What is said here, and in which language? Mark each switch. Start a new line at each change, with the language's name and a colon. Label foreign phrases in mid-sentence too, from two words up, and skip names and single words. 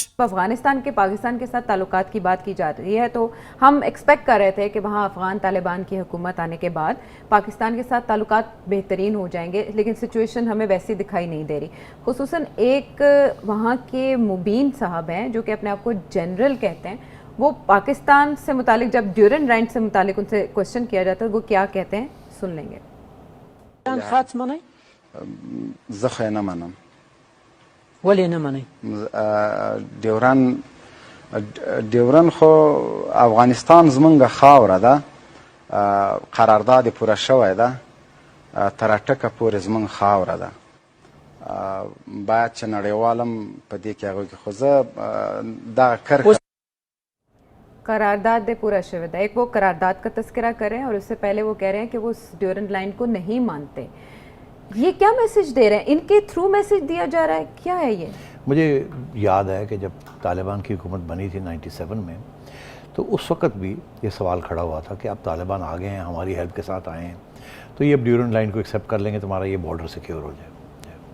Urdu: افغانستان کے پاکستان کے ساتھ تعلقات کی بات کی جا رہی ہے، تو ہم ایکسپیکٹ کر رہے تھے کہ وہاں افغان طالبان کی حکومت آنے کے بعد پاکستان کے ساتھ تعلقات بہترین ہو جائیں گے، لیکن سچویشن ہمیں ویسی دکھائی نہیں دے رہی۔ خصوصاً ایک وہاں کے مبین صاحب ہیں جو کہ اپنے آپ کو جنرل کہتے ہیں، وہ پاکستان سے متعلق جب ڈیورنڈ لائن سے متعلق ان سے کوشچن کیا جاتا ہے وہ کیا کہتے ہیں، سن لیں گے۔
Pashto: زخه نه منم. ولی نه منی؟ ډیورن خو افغانستان زمونږ خاوره ده، قرارداد پوره شوی ده، تر اټکه پورې زمونږ خاوره ده، باید چې نړیوال هم په دې کې هغوی کې، خو زه دغه کرښه
Urdu: قرارداد پورا شوید ہے، ایک وہ قرارداد کا تذکرہ کر رہے ہیں اور اس سے پہلے وہ کہہ رہے ہیں کہ وہ ڈیورنڈ لائن کو نہیں مانتے۔ یہ کیا میسج دے رہے ہیں؟ ان کے تھرو میسج دیا جا رہا ہے، کیا ہے یہ؟ مجھے یاد ہے کہ جب طالبان کی حکومت بنی تھی 97 میں، تو اس وقت بھی یہ سوال کھڑا ہوا تھا کہ اب طالبان آ گئے ہیں، ہماری ہیلپ کے ساتھ آئے ہیں، تو یہ اب ڈیورنڈ لائن کو ایکسیپٹ کر لیں گے، تمہارا یہ بارڈر سیکیور ہو جائے۔